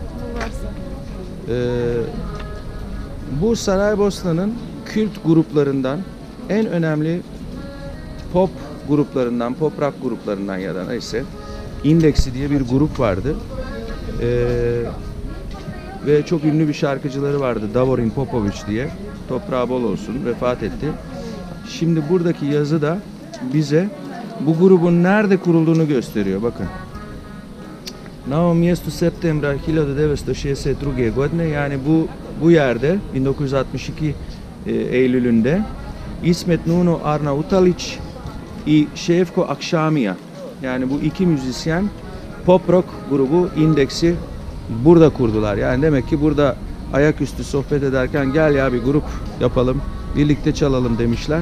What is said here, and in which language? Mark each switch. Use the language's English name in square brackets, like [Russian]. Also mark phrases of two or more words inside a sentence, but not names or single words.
[Turkish] Bu Saraybosna'nın kült gruplarından, en önemli pop gruplarından, pop rock gruplarından ya da neyse, Indeksi diye bir grup vardı. Ve çok ünlü bir şarkıcıları vardı, Davorin Popovic diye. Toprağı bol olsun, vefat etti. Şimdi buradaki yazı da bize bu grubun nerede kurulduğunu gösteriyor. Bakın. [Bosnian] Na ovom mjestu septembra 1962. godine, [Turkish] yani bu yerde 1962 Eylül'ünde İsmet Nuno Arnautalić i Šefko Akšamija, yani bu iki müzisyen pop rock grubu Indeksi burada kurdular. Yani demek ki burada ayaküstü sohbet ederken gel ya bir grup yapalım, birlikte çalalım demişler.